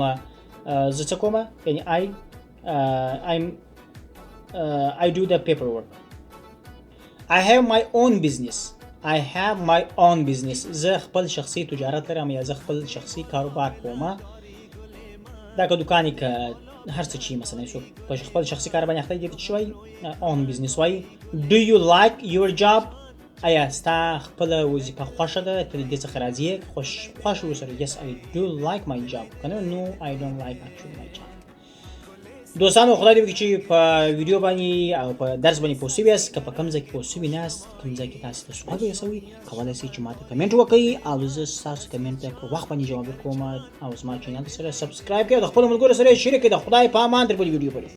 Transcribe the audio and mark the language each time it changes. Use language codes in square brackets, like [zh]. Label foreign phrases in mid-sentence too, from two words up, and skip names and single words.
[ps] زه څه کوم، یعنی [en] I do the paperwork. I have my own business، [ps] زه خپل شخصي تجارت لرم یا زه خپل شخصي کاروبار کوم. دا که دوکانی که هر څه چې مثلا څوک په خپل شخصي کار باندې اخته دی چې وایي [en] own business [ps] وایي. [en] Do you like your job، [ps] آیا ستا خپله وظیفه خوښه ده، ته د دې څخه راضي یې، خوښ اوسه. [en] Yes I do like my job، کنه no I don't like actually my job. [ps] دوستانو خدای دې وکړي چې په ویډیو باندې او په درس باندې پوه شوي یاست. که په کوم ځای کې پوه شوي نه یاست، کوم ځای کې تاسو ته سوال ورسوي، کولی شئ چې ماته کمنټ وکړئ او زه ستاسو کمنټ ته په وخت باندې جواب ورکوم. او زما چینل سره سبسکرایب کړئ او د خپلو ملګرو سره یې شریک کړئ. د خدای په امان تر بلې ویډیو پورې.